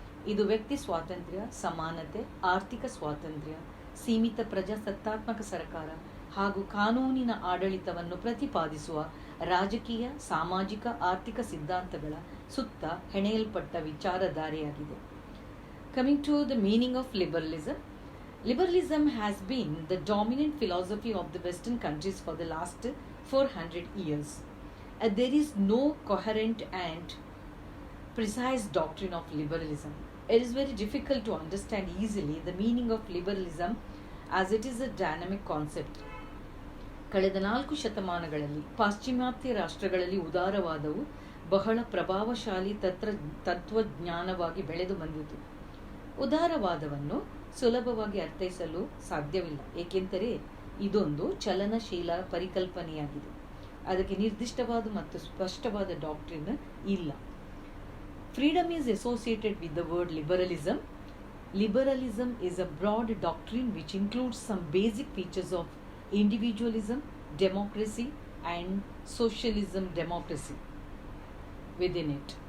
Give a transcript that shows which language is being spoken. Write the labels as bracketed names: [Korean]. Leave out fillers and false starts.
[Kannada] ಇದು ವ್ಯಕ್ತಿ ಸ್ವಾತಂತ್ರ್ಯ, ಸಮಾನತೆ, ಆರ್ಥಿಕ ಸ್ವಾತಂತ್ರ್ಯ, ಸೀಮಿತ ಪ್ರಜಾಸತ್ತಾತ್ಮಕ ಸರ್ಕಾರ ಹಾಗೂ ಕಾನೂನಿನ ಆಡಳಿತವನ್ನು ಪ್ರತಿಪಾದಿಸುವ ರಾಜಕೀಯ, ಸಾಮಾಜಿಕ, ಆರ್ಥಿಕ ಸಿದ್ಧಾಂತಗಳ ಸುತ್ತ ಹೆಣೆಯಲ್ಪಟ್ಟ ವಿಚಾರಧಾರೆಯಾಗಿದೆ. [English] Coming to the meaning of liberalism. Liberalism has been the dominant philosophy of the Western countries for the last 400 years. There is no coherent and precise doctrine of liberalism. It is very difficult to understand easily the meaning of liberalism as it is a dynamic concept. [Kannada] ಕಳೆದ 4 ಶತಮಾನಗಳಲ್ಲಿ ಪಾಶ್ಚಿಮಾತ್ಯ ರಾಷ್ಟ್ರಗಳಲ್ಲಿ ಉದಾರವಾದವು ಬಹಳ ಪ್ರಭಾವಶಾಲಿ ತತ್ವಜ್ಞಾನವಾಗಿ ಬೆಳೆದು ಬಂದಿತು. ಉದಾರವಾದವನ್ನು ಸುಲಭವಾಗಿ ಅರ್ಥೈಸಲು ಸಾಧ್ಯವಿಲ್ಲ, ಏಕೆಂದರೆ ಇದೊಂದು ಚಲನಶೀಲ ಪರಿಕಲ್ಪನೆಯಾಗಿದೆ. ಅದಕ್ಕೆ ನಿರ್ದಿಷ್ಟವಾದ ಮತ್ತು ಸ್ಪಷ್ಟವಾದ ಡಾಕ್ಟ್ರಿನ್ ಇಲ್ಲ. [English] Freedom is associated with the word liberalism. Liberalism is a broad doctrine which includes some basic features of individualism, democracy and socialism democracy within it.